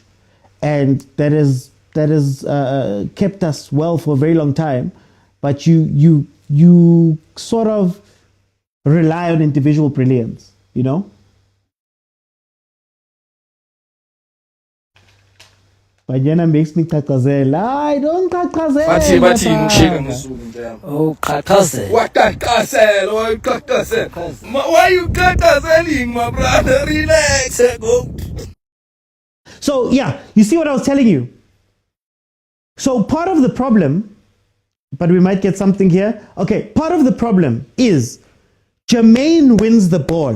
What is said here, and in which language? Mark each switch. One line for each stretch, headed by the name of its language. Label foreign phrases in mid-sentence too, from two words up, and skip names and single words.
English: And that has kept us well for a very long time. But you sort of rely on individual brilliance, you know? Banyana makes me kakazela. I don't kakazela.
Zulu: Bathi ngishika ngizulu njalo.
English: Oh, kakazela. What kakazela? Why you kakazeling, my brother? Relax, go. So yeah, you see what I was telling you? So part of the problem, but we might get something here. Okay, part of the problem is Jermaine wins the ball.